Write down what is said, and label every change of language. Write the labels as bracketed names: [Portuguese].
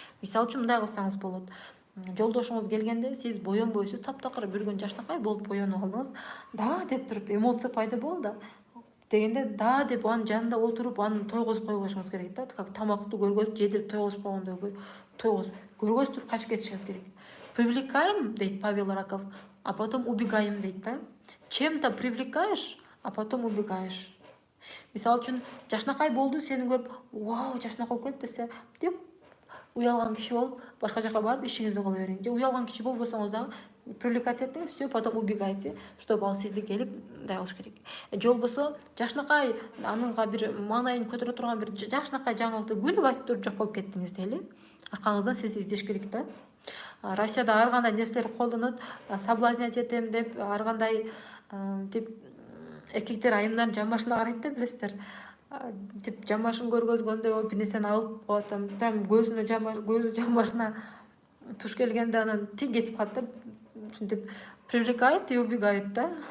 [Kyrgyz] Мисалы үчүн мындай кылсаңыз болот. Жолдошуңуз келгенде сиз боенбойсуз, таптакыр бир күн жашнакай болуп боенуп алдыңыз. Да деп туруп эмоция пайда болду дегенде, да деп анын жанында отуруп, аны тойгозуп койбошуңуз керек да. Как тамактуу көргөзүп, жедирип тойгозуп койгондой тойгозуп, көргөзүп туруп качып кетишиңиз керек. [Russian] Привлекаем, дейт Павел Раков, а потом убегаем, [Kyrgyz] дейт да. [Russian] Чем-то привлекаешь, а потом убегаешь. [Kyrgyz] Мисалы үчүн жашнакай болду, сени көрүп, вау, жашнакай болуп кетти десе, деп уялган киши болуп, башка жака барып ишиңизди кыла бериң. Же уялган киши болбосоңуз дагы привлекать этиңиз, все, [Russian] потом убегайте, чтобы [Kyrgyz] ал сизди келип мындай кылыш керек. Же болбосо жашнакай анынга бир маанайын көтөрө турган бир жашнакай жаңылыкты күлүп айтып туруп жок болуп кеттиңиз дейли. Аркаңыздан сизди издеш керек да. Россияда ар кандай нерселер колдонот, соблазнять этем деп, ар кандай деп эркектер айымдардын жамбашына карайт да, билесиздер. Тип жамбашын көргөзгөндөй болуп бир нерсени алып коет, там көзү жамбашына туш келгенде анан тиң кетип калат да. Ушинтип [Russian] привлекают и убегают [Kyrgyz] да.